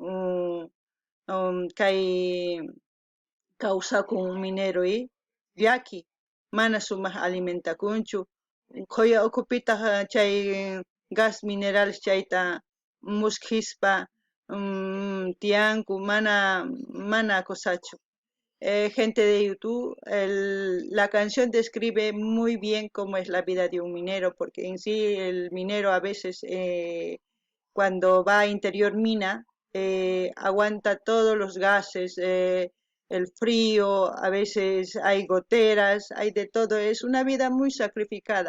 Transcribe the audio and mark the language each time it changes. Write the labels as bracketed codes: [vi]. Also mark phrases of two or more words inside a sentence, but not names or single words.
[qu] kay kawsakun minero llaki mana sumaq alimentakunchu qoya ukupita chay [es] gas minerales [qu] chayta muskhispa tiyanku mana acosachu. [es] Gente de YouTube, la canción describe muy bien cómo es la vida de un minero, porque en sí el minero a veces cuando va a interior mina aguanta todos los gases, el frío, a veces hay goteras, hay de todo, es una vida muy sacrificada.